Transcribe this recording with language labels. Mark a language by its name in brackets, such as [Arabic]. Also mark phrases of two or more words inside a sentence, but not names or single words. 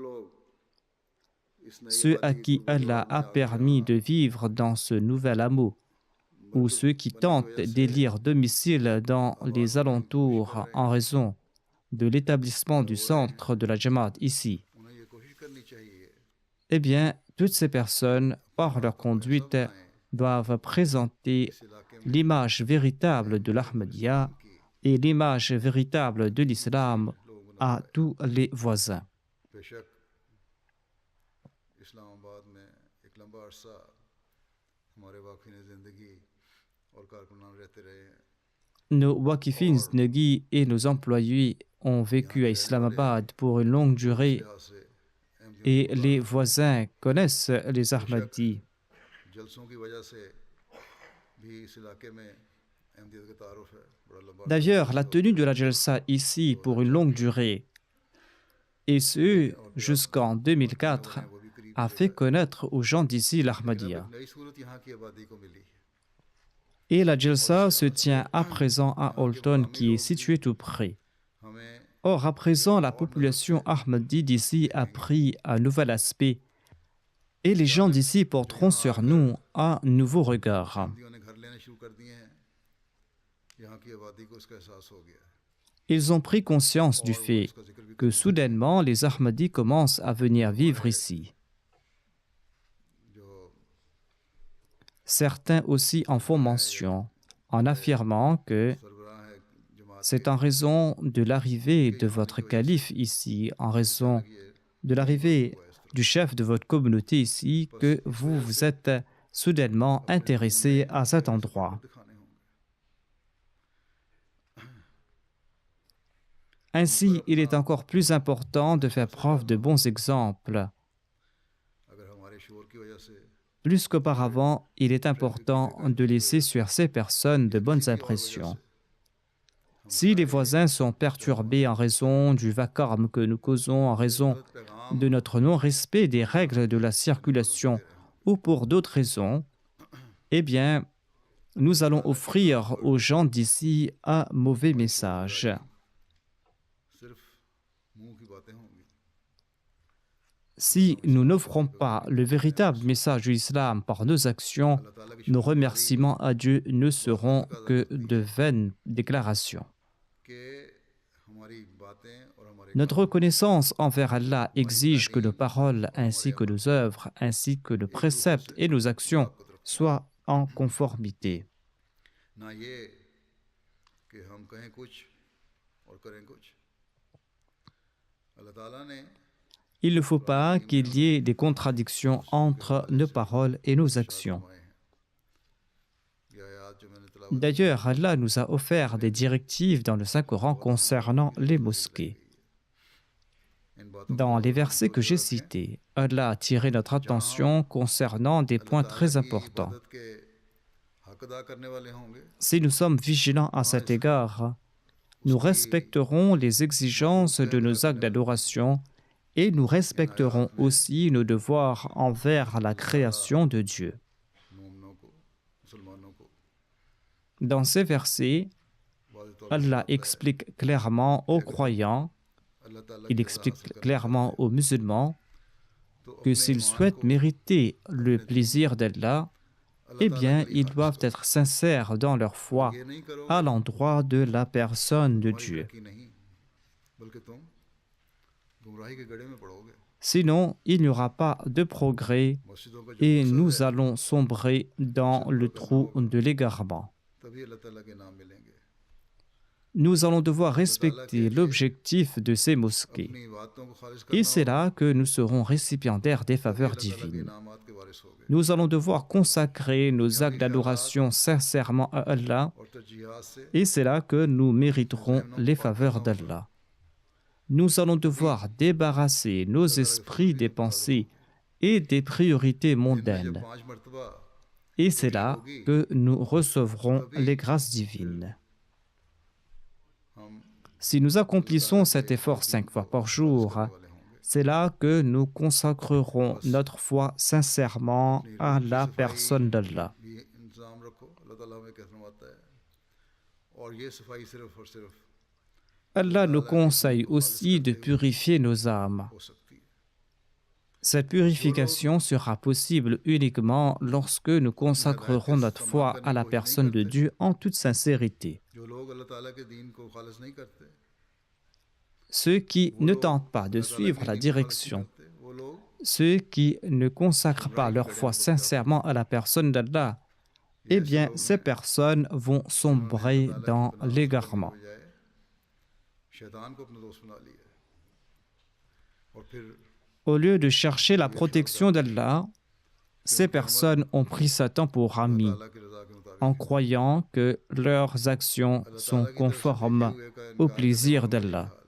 [French] Ceux à qui Allah a permis de vivre dans ce nouvel hameau, ou ceux qui tentent d'élire domicile dans les alentours en raison de l'établissement du centre de la Jamaat ici, eh bien, toutes ces personnes, par leur conduite, doivent présenter l'image véritable de l'Ahmadiyya et l'image véritable de l'islam à tous les voisins. [Urdu] بیشک اسلام آباد میں ایک لمبا عرصہ ہمارے واقفین زندگی اور کارکنان رہتے رہے ہیں [French] Nos [Urdu] واقفین زندگی [French] et nos employés ont vécu à Islamabad pour une longue durée [Urdu] لحاظ سے [French] et les voisins connaissent les Ahmadis. [Urdu] جلسوں کی وجہ سے بھی اس علاقے میں احمدیت کا تعارف ہے بڑا لمبا [French] D'ailleurs, la tenue de la Jalsa ici pour une longue durée, et ce jusqu'en 2004, a fait connaître aux gens d'ici l'Ahmadiyya. [Urdu] نئی صورت یہاں کی آبادی کو ملی [French] Et la Jalsa se tient à présent à Holton, qui est situé tout près. [Urdu] हमें [French] Or, à présent, la population Ahmadi d'ici a pris un nouvel aspect et les gens d'ici porteront sur nous un nouveau regard. [Urdu] احمدیوں نے گھر لینے شروع کر دیے ہیں یہاں کی آبادی کو اس کا احساس ہو گیا ہے [French] Ils ont pris conscience du fait [Urdu] اس کا ذکر بھی [French] que soudainement les Ahmadis commencent à venir vivre ici. [Urdu] जो [French] Certains aussi en font mention en affirmant que [Urdu] سربراہ ہے جماعت [French] c'est en raison de l'arrivée de votre calife ici, en raison de l'arrivée du chef de votre communauté ici, que vous vous êtes soudainement intéressé à cet endroit. [Urdu] دکھانے ہوں گے [French] Ainsi, il est encore plus important de faire preuve de bons exemples. [Urdu] اگر ہمارے شور کی وجہ سے [French] Plus qu'auparavant, il est important de laisser sur ces personnes de bonnes impressions. Si les voisins sont perturbés en raison du vacarme que nous causons, en raison de notre non-respect des règles de la circulation ou pour d'autres raisons, eh bien, nous allons offrir aux gens d'ici un mauvais message. [Urdu] صرف منہ کی باتیں ہوں گی [French] Si nous n'offrons pas le véritable message de l'islam par nos actions, [Urdu] اللہ تعالیٰ کی [French] nos remerciements à Dieu ne seront que de vaines déclarations. [Urdu] کہ ہماری باتیں اور ہمارے [French] Notre reconnaissance envers Allah exige que nos paroles ainsi que nos œuvres, ainsi que nos préceptes et nos actions soient en conformité. [Urdu] نہ یہ کہ ہم کہیں کچھ اور کریں کچھ اللہ تعالیٰ نے [French] Il ne faut pas qu'il y ait des contradictions entre nos paroles et nos actions. [Urdu] یہ آیت جو میں نے تلاوت [French] D'ailleurs, Allah nous a offert des directives dans le Saint-Coran concernant les mosquées. [Urdu] ان باتوں [French] Dans les versets que j'ai cités, Allah a tiré notre attention concernant des points très importants. [Urdu] عبادت کے حق ادا کرنے والے ہوں گے [French] Si nous sommes vigilants à cet égard, nous respecterons les exigences de nos actes d'adoration et nous respecterons aussi nos devoirs envers la création de Dieu. [Urdu] مومنوں کو مسلمانوں کو [French] Dans ces versets, [Urdu] واضح طور [French] Allah explique clairement aux croyants, [Urdu] اللہ تعالیٰ [French] il [Urdu] की [French] explique clairement aux musulmans [Urdu] तो [French] que s'ils souhaitent mériter le plaisir d'Allah, eh bien, ils doivent être sincères dans leur foi [Urdu] یہ نہیں کرو [French] à l'endroit de la personne de [Urdu] तुम्हारी [French] Dieu. [Urdu] ترقی نہیں بلکہ تم گمراہی کے گڑھے میں پڑو گے [French] Sinon, il n'y aura pas de progrès [Urdu] مسجدوں کا جو [French] et [Urdu] मकसद [French] nous [Urdu] है, [French] allons sombrer dans le trou de l'égarement. [Urdu] تبھی اللہ تعالیٰ کے نام ملیں گے [French] Nous allons devoir respecter l'objectif de ces mosquées. [Urdu] اپنی باتوں کو خارج [French] Et [Urdu] करना [French] c'est là que nous serons récipiendaires des faveurs [Urdu] اللہ تعالیٰ کے [French] divines. [Urdu] انعامات کے وارث ہو گے [French] Nous allons devoir consacrer nos actes d'adoration sincèrement à Allah, [Urdu] اور ترجیحات سے [French] et c'est là que nous mériterons les faveurs d'Allah. Nous allons devoir débarrasser nos esprits des pensées et des priorités [Urdu] دن میں جب [French] mondaines. [Urdu] 5 مرتبہ [French] Et c'est là que nous recevrons les grâces divines. [Urdu] हम [French] Si nous accomplissons cet effort 5 fois par jour, [Urdu] والے ہوں گے [French] c'est là que nous consacrerons notre foi sincèrement à la personne d'Allah. [Urdu] بھی انتظام رکھو اللہ تعالیٰ ہمیں کہتے فرماتا ہے اور یہ صفائی صرف اور صرف [French] Allah nous conseille aussi de purifier nos âmes. [Urdu] ہو سکتی ہے [French] Cette purification sera possible uniquement lorsque nous consacrerons notre foi à la personne de Dieu en toute sincérité. [Urdu] جو لوگ اللہ تعالیٰ کے دین کو خالص نہیں کرتے [French] Ceux qui ne tentent pas de suivre la direction, [Urdu] وہ لوگ [French] ceux qui ne consacrent pas leur foi sincèrement à la personne d'Allah, eh bien, ces personnes vont sombrer dans l'égarement. Au lieu de chercher la protection d'Allah, ces personnes ont pris Satan pour ami, en croyant que leurs actions sont conformes au plaisir d'Allah.